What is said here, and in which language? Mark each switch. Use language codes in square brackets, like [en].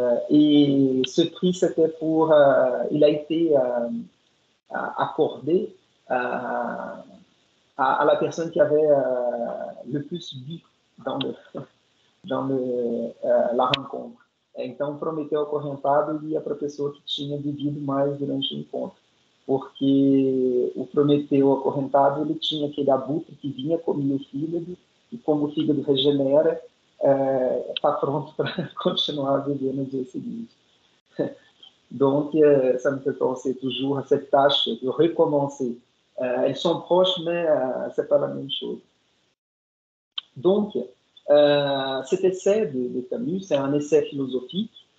[fr] Et ce prix, c'était pour, il a été accordé à la personne qui avait le plus bu dans la rencontre. [pt] Então, Prometeu Acorrentado ia para a pessoa que tinha bebido mais durante o encontro, porque o Prometeu Acorrentado ele tinha aquele abutre que vinha, comia o fígado, e como o fígado regenera, está pronto para continuar a viver no dia seguinte. [fr] Donc, ça me fait penser toujours à cette tâche de recommencer. Elles sont proches, mais ce n'est pas la même chose. Donc, cet essai de Camus, c'est un essai philosophique.